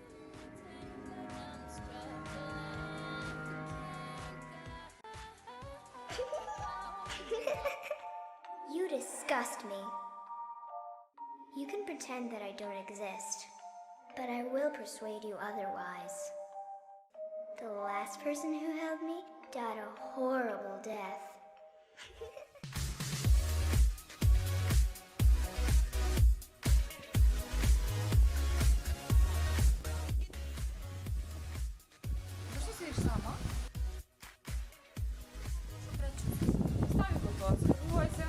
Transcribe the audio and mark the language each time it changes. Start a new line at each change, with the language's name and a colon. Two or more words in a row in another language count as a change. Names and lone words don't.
English: You disgust me. You can pretend that I don't exist, but I will persuade you otherwise. The last person who held me died a horrible death.
Macedonian: Зашто седиш сама? Стави го тоа, скрувај се.